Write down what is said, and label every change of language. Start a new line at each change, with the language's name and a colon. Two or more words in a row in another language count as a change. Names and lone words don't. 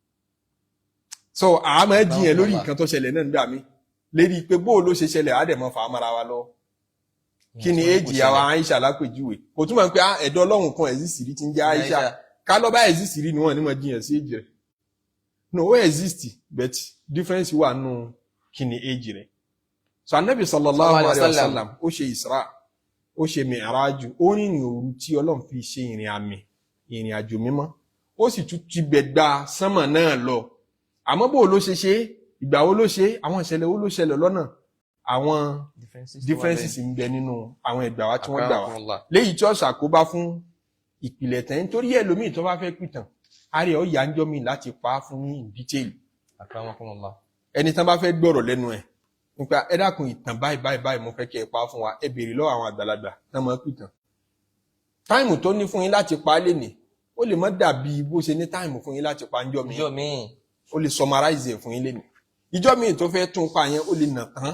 Yoruba: So àmọ́ ẹ jiyàn lórí nǹkan tó ṣẹlẹ̀ náà nígbà mí lérí pé bó o ló ṣe ṣẹlẹ̀ á dẹ̀ mọ́ fà á mọ́ra wa lọ. Kí ni èjì àwa Aisha lápèjúwe, kò túmọ̀ pé ẹ̀dọ́ Ọlọ́run kan exist rí tí ń jẹ́ Aisha, ká lọ́ bá exist rí ni wọ́n ní mọ̀ jiyàn sí èjì rẹ̀. No, ó exist, but difference wà nù kí ni èjì rẹ̀. So Ànábì
Arabic: صلى الله عليه وسلم
Yoruba: ó ṣe Isra, ó ṣe Mi'raju, ó ní ní òru tí Ọlọ́run fi ṣe ìrìn àjò mímọ́, ó sì tún ti bẹ̀ gba sánmà náà lọ. Àmọ́ bó ló ṣe ṣe, ìgbà wo ló ṣe, àwọn ìṣẹ̀lẹ̀ wo ló ṣẹlẹ̀ lọ́nà, àwọn differences ń bẹ nínú àwọn ìgbà wa tí wọ́n gbà wá. Léyìí tí ó ṣàkóbá fún ìpìlẹ̀ tẹ̀ nítorí ẹlòmíì tó bá fẹ́ pìtàn, àárẹ̀ ó yà ń jọ́ mi láti pa á fún ní
English: in detail.
Yoruba: Ẹni tán bá fẹ́ gbọ́rọ̀ lẹ́nu ẹ̀ nípa ẹ dákun ìtàn báyìí mo fẹ́ kí ẹ pa á fún wa, ẹ béèrè lọ́wọ́ àwọn àgbàlagbà náà máa pìtàn. Táìmù tó ní fún yín láti pa á lè ní, ó lè má dàbí bó ṣe ní táìmù fún yín láti pa ń jọ́ mi. Ó lè summarize ẹ̀ fún yín lé ní. Ìjọ́ mi tó fẹ́ tún pa yẹn ó lè nà tán.